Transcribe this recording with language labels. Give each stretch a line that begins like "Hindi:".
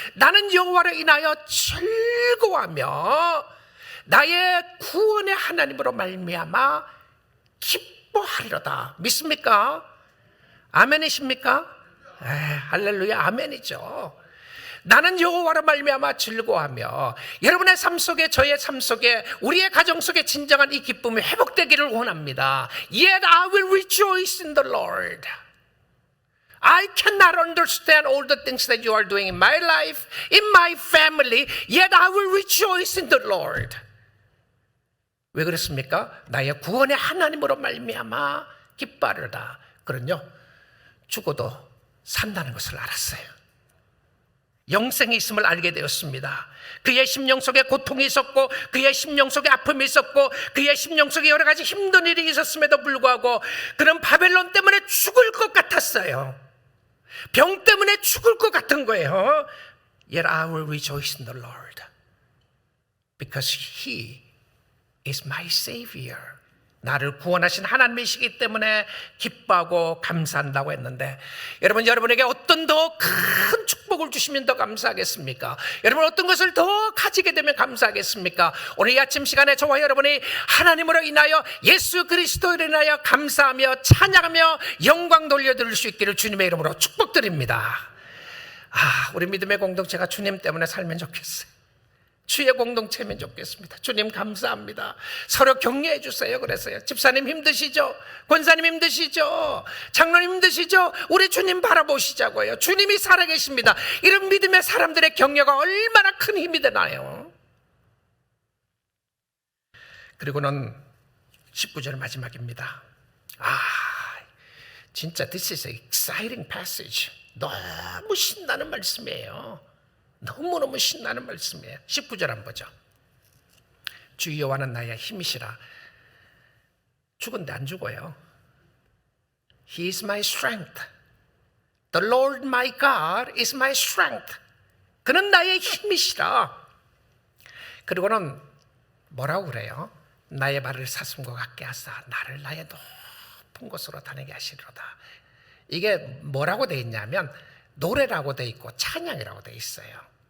Korean: 나는 여호와로 인하여 즐거워하며 나의 구원의 하나님으로 말미암아 기뻐하리로다. 믿습니까? 아멘이십니까? 할렐루야, 아멘이죠. 나는 여호와로 말미암아 즐거워하며, 여러분의 삶 속에, 저의 삶 속에, 우리의 가정 속에 진정한 이 기쁨이 회복되기를 원합니다.
English: Yet I will rejoice in the Lord. I cannot understand all the things that you are doing in my life, in my family, yet I will rejoice in the Lord.
Korean: 왜 그렇습니까? 나의 구원의 하나님으로 말미암아 기뻐하리로다. 그런요, 죽어도 산다는 것을 알았어요. 영생이 있음을 알게 되었습니다. 그의 심령 속에 고통이 있었고, 그의 심령 속에 아픔이 있었고, 그의 심령 속에 여러 가지 힘든 일이 있었음에도 불구하고 그는 바벨론 때문에 죽을 것 같았어요. 병 때문에 죽을 것 같은 거예요.
English: Yet I will rejoice in the Lord because He is my Savior.
Korean: 나를 구원하신 하나님이시기 때문에 기뻐하고 감사한다고 했는데, 여러분에게 어떤 더 큰 축복을 주시면 더 감사하겠습니까? 여러분 어떤 것을 더 가지게 되면 감사하겠습니까? 오늘 이 아침 시간에 저와 여러분이 하나님으로 인하여 예수 그리스도로 인하여 감사하며 찬양하며 영광 돌려드릴 수 있기를 주님의 이름으로 축복드립니다. 우리 믿음의 공동체가 주님 때문에 살면 좋겠어요. 주의 공동체면 좋겠습니다. 주님 감사합니다. 서로 격려해 주세요. 그래서요, 집사님 힘드시죠? 권사님 힘드시죠? 장로님 힘드시죠? 우리 주님 바라보시자고요. 주님이 살아계십니다. 이런 믿음의 사람들의 격려가 얼마나 큰 힘이 되나요? 그리고는 19절 마지막입니다. 진짜
English: this is an exciting passage.
Korean: 너무 신나는 말씀이에요. 너무너무 신나는 말씀이에요. 19절 한번 보죠. 주 여호와는 나의 힘이시라. 죽은데 안 죽어요.
English: He is my strength. The Lord my God is my strength.
Korean: 그는 나의 힘이시라. 그리고는 뭐라고 그래요? 나의 발을 사슴과 같게 하사 나를 나의 높은 곳으로 다니게 하시리로다. 이게 뭐라고 돼 있냐면 노래라고 돼 있고 찬양이라고 돼 있어요.